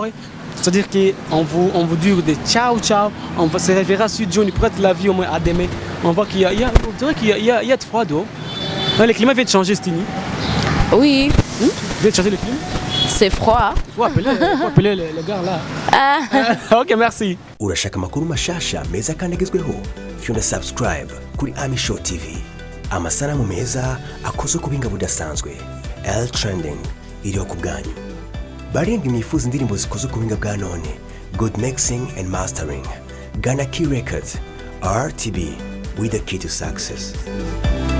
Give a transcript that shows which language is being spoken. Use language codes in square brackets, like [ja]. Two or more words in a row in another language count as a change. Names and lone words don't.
[fr] C'est-à-dire qu'on vous dit des ciao ciao, on va se reverra sur Johnny, prête la vie au moins à demain. On voit qu'il y a de froid dehors. Le climat vient de changer, Stini. Oui. Vient de changer le climat. C'est froid. Faut appeler le gars là. Ok, merci. [rn] Urashaka amakuru mashasha meza kandi agezweho fyonda subscribe kuri Amisho TV. Amasanamu meza akozwe ku binga budasanzwe. L Trending iriho ku bwanyu. Barindwi mwifuza indirimbo zikozwe ku binga bwa none. [en] Good mixing and mastering. Ghana Key Records. RTB with the key to success.